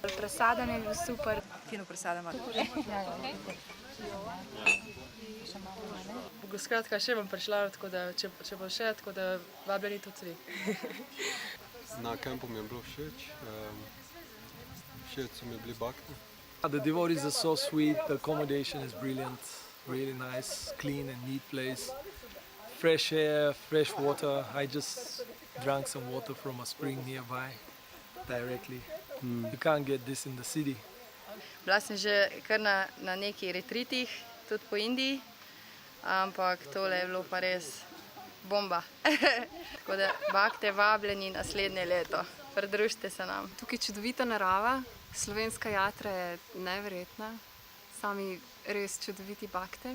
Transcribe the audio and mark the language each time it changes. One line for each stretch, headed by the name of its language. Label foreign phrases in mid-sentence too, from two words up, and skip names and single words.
Slovenian: Presadan je bil super, fino presadam. Skratka, še bom prišla, tako da, če bo še, tako da vabljeni tudi vi. Na kampu mi je bilo všeč, všeč so mi bili bakti.
English: The devotees are so sweet, the accommodation is brilliant, really nice, clean and neat place. Fresh air, fresh water. I just drank some water from a spring nearby directly. You can't get this in the city.
Slovenian: Bila sem že kar na nekih retritih, tudi po Indiji, ampak tole je bilo pa res bomba. Tako da bakte vabljeni naslednje leto, pridružite se nam. Tukaj je čudovita narava, slovenska jatra je neverjetna, sami res čudoviti bakte.